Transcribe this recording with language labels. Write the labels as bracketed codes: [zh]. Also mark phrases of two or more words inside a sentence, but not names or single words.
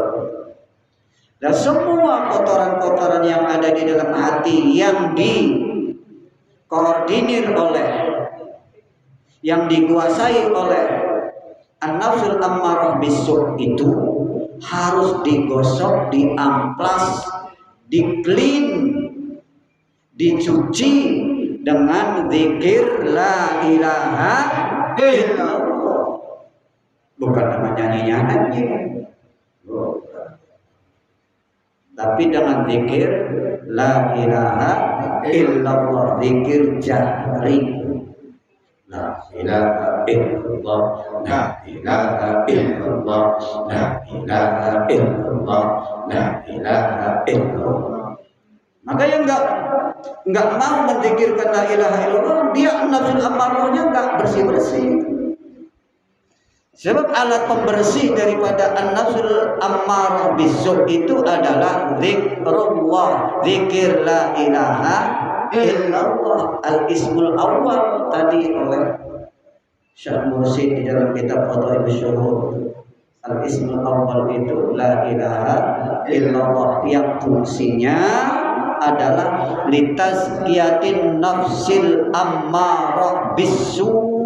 [id] Dan semua kotoran-kotoran yang ada di dalam hati yang dikoordinir oleh, yang dikuasai oleh [ar] النفس الأمارة بالسوء [id] itu harus digosok, diamplas, di-clean, dicuci dengan zikir [ar] لا إله إلا الله. [id] Bukan dengan nyanyi-nyanyi, tapi dengan zikir [ar] لا إله إلا الله, [id] zikir jahri. [ar] لا إله إلا الله، لا إله إلا الله، لا إله إلا الله، لا إله إلا الله. [id] Maka yang enggak mau menzikirkan [ar] لا إله إلا الله, [id] dia nafsul ammarahnya enggak bersih-bersih. Sebab alat pembersih daripada [ar] النفس الأمارة بالسوء [id] itu adalah zikrullah, zikir [ar] لا إله إلا الله, الاسم الأول [id] tadi oleh Syekh Mursyid di dalam kitab Fadhailus Syuhud. [ar] الاسم الأول itu لا إله إلا الله [id] yang fungsinya adalah [ar] لتزكية النفس الأمارة بالسوء,